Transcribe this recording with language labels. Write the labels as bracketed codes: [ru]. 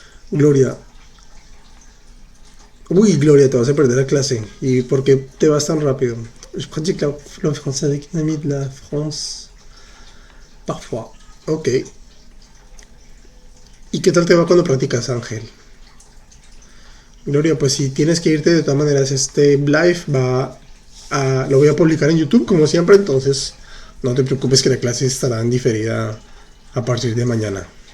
[es] Gloria. Uy, Gloria, te vas a perder la clase. ¿Y por qué te vas tan rápido? [fr] Je pratique le français avec un ami de la France. Parfois. Ok. [es] ¿Y qué tal te va cuando practicas, Ángel? Gloria, pues si tienes que irte de todas maneras, este live lo voy a publicar en YouTube como siempre, entonces no te preocupes que la clase estará en diferida a partir de mañana.